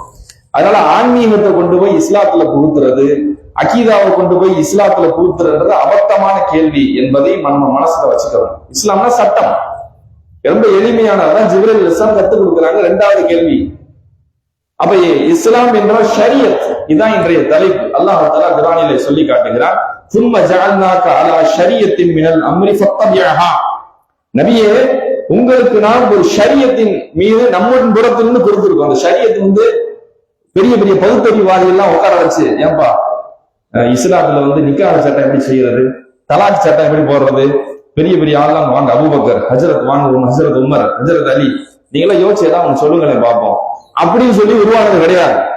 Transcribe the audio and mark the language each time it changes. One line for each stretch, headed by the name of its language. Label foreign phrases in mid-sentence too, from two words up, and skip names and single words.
Tamil: அதனால ஆன்மீகத்தை கொண்டு போய் இஸ்லாத்துல புகுத்துறது, அகீதாவை கொண்டு போய் இஸ்லாத்துல புகுத்துறது அபத்தமான கேள்வி என்பதை நம்ம மனசுல வச்சுக்கணும். இஸ்லாம்னா சட்டம், ரொம்ப எளிமையானதான். ஜிப்ரீல் அலைஹிஸ்ஸலாம் கத்துக் கொடுக்குறாங்க. 2வது கேள்வி. அப்ப இஸ்லாம் என்றால் ஷரியத். இதான் இன்றைய தலைப்பு. அல்லாஹ் தஆலா குர்ஆனிலே சொல்லி காட்டுகிறான்,
Arabic: ثُمَّ جَعَلْنَاكَ عَلَى شَرِيَةٍ مِنَ الْأَمْرِ فَاتَّبِعْهَا.
Tamil: நபியே, உங்களுக்கு நாம் ஒரு ஷரியத்தின் மீது நம்முடைய புறத்திலிருந்து கொடுத்திருக்கோம். அந்த ஷரியத் பெரிய பெரிய பகுத்தறிவாதி எல்லாம் உட்கார வச்சு, ஏன்பா இஸ்லாத்துல நிக்காஹ் சட்டம் எப்படி செய்யறது, தலாக் சட்டம் எப்படி போடுறது, பெரிய பெரிய ஆள்லாம் வாங்க, அபூபக்கர், ஹஜ்ரத் வாங்க, ஹஜ்ரத் உமர், ஹஜ்ரத் அலி, நீங்களாம் யோசிச்சு ஏதாவது அவங்க சொல்லுங்களேன் பார்ப்போம் அப்படின்னு சொல்லி உருவானது கிடையாது.